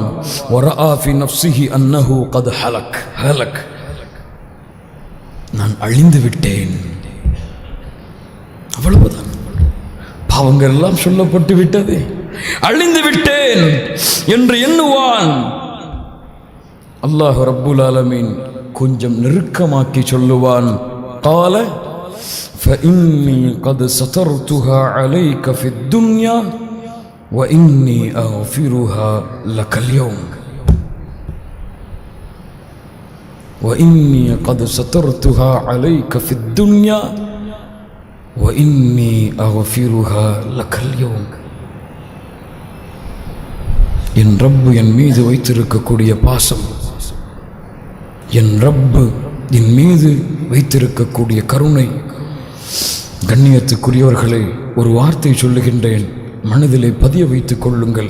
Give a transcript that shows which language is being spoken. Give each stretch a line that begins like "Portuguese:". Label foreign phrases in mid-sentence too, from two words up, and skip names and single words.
Arabic: ورأى في نفسه أنه قد هلك، هلك,
Tamil: நான் அழிந்து விட்டேன். அவ்வளவுதான், பாவங்கள் எல்லாம் சொல்லப்பட்டு விட்டது, அழிந்து விட்டேன் என்று எண்ணுவான்.
Arabic: الله رب العالمين
Tamil: கொஞ்சம் நெருக்கமாக்கி சொல்லுவான்.
Arabic: قال فإني قد سترتها عليك في الدنيا وإني أغفرها لك اليوم وإني قد سترتها عليك في الدنيا وإني أغفرها لك اليوم.
Tamil: என் ரப்பு என் மீது வைத்திருக்கக்கூடிய பாசம், என் ரப்பு என் மீது வைத்திருக்கக்கூடிய கருணை. கண்ணியத்துக்குரியவர்களே, ஒரு வார்த்தை சொல்லுகின்றேன், மனதிலே பதிய வைத்துக் கொள்ளுங்கள்.